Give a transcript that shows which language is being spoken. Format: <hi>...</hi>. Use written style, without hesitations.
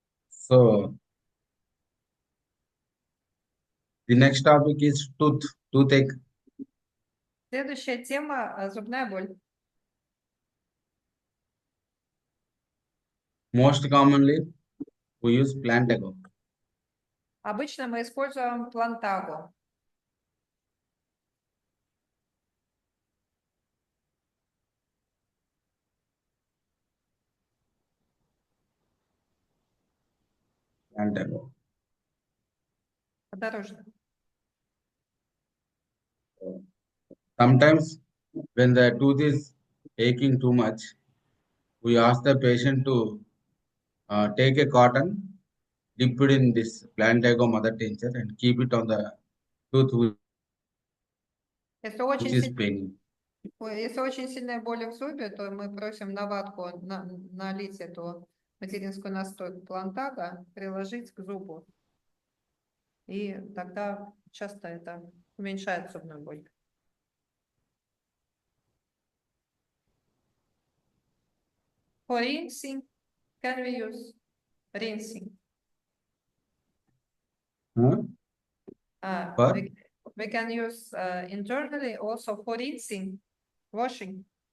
<en>So the next topic is toothache.</en> <ru>Следующая тема – зубная боль.</ru> <en>Most commonly, we use Plantago.</en> <ru>Обычно мы используем плантагу.</ru> <en>Plantago.</en> <ru>Подорожно.</ru> <en>Sometimes, when the tooth is aching too much, we ask the patient to take a cotton, dip it in this Plantago mother tincture, and keep it on the tooth</en> <ru>Если</ru> <en>which is paining.</en> <ru>очень сильная боль в зубе, то мы просим на ватку налить эту материнскую настойку плантага, приложить к зубу. И тогда часто это уменьшает зубную боль.</ru> <en>For rinsing, can we use rinsing? Huh? We can use internally also for rinsing, washing.</en>